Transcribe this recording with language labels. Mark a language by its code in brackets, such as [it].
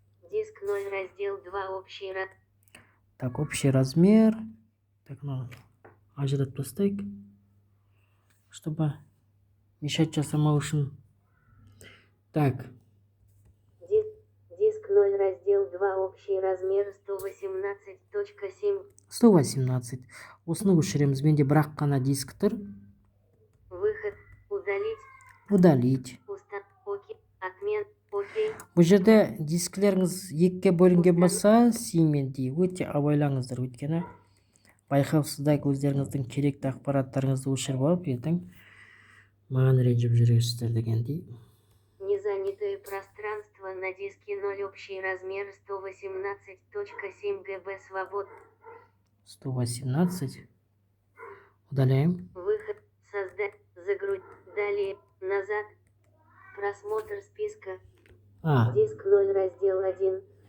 [ru] Диск 0, раздел 2, общий Так, общий размер. [kk] Так, ну, ажыратып тастайық, [ru] чтобы мешать [kk] жасамау үшін. [ru] Так. Диск 0, раздел 2, общий размер 118.7. [kk] 118. Осыны өшіреміз. Менде бірақ қана диск тұр. [ru] Выход. Удалить. Удалить. Окей. Отмен. Окей. [kk] Бұл жерде дискілеріңіз екіге бөлінген болса, симен дей. Өте абайлаңыздар. Өйткені байқаусызда өздеріңіздің керекті ақпараттарыңызды өшіріп алып, ертең маған ренжіп жүресіздер дегендей. [ru] Незанятое пространство на диске 0, общий размер 118.7 ГБ свобод. 118. Удаляем. Выход. Создать. Загрузить. Далее. Назад. Просмотр списка. Диск 0, раздел 1.